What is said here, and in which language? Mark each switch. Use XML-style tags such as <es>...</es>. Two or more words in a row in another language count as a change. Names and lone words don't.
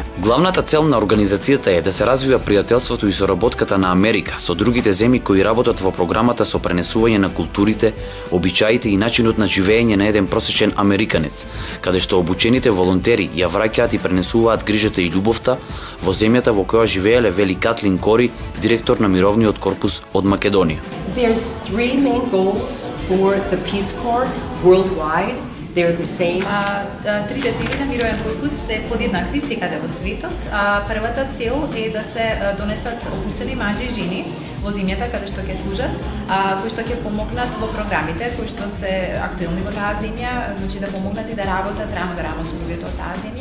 <mk>Главната цел на организацијата е да се развива пријателството и соработката на Америка со другите земји кои работат во програмата со пренесување на културите, обичаите и начинот на живење на еден просечен американец, каде што обучените волонтери ја враќаат и пренесуваат грижата и љубовта во земјата во која живееле, вели Катлин Кори, директор на Мировниот корпус од Македонија.</mk> <en>There's three main goals for the Peace Corps worldwide. They're the same.</en> <mk>Трите цели на Мировен корпус се подеднакви секаде во светот. Првата цел е да се донесат обучени мажи и жени во земјата каде што ќе служат, кои што ќе помогнат во програмите кои што се актуелни во таа земја, значи да помогнат и да работат рамо до рамо со луѓето од таа земја.</mk>